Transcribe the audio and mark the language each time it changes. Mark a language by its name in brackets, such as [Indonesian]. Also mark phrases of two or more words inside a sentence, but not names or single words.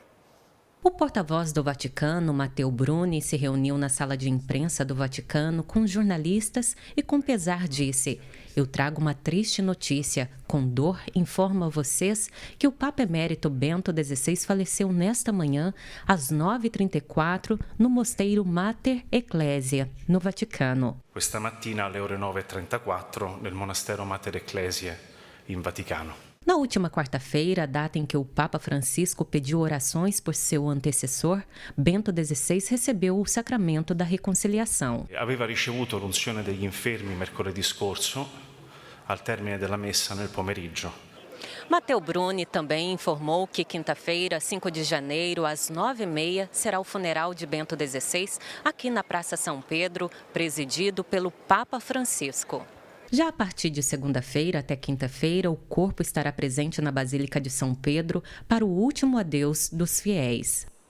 [Portuguese] O porta-voz do Vaticano, Matteo Bruni, se reuniu na sala de imprensa do Vaticano com jornalistas e, com pesar, disse: "Eu trago uma triste notícia. Com dor, informo a vocês que o Papa Emérito Bento XVI faleceu nesta manhã, às 9h34, no mosteiro Mater Ecclesia, no Vaticano." [Italian] Questa mattina alle ore 9h34 nel monastero Mater Ecclesia, in Vaticano. [Portuguese] Na última quarta-feira, data em que o Papa Francisco pediu orações por seu antecessor, Bento XVI recebeu o sacramento da reconciliação. [Italian] Aveva ricevuto l'unzione degli infermi mercoledì scorso, al termine della messa nel pomeriggio. [Portuguese] Matteo Bruni também informou que quinta-feira, 5 de janeiro, às 9h30, será o funeral de Bento XVI aqui na Praça São Pedro, presidido pelo Papa Francisco. Já a partir de segunda-feira até quinta-feira, o corpo estará presente na Basílica de São Pedro para o último adeus dos fiéis.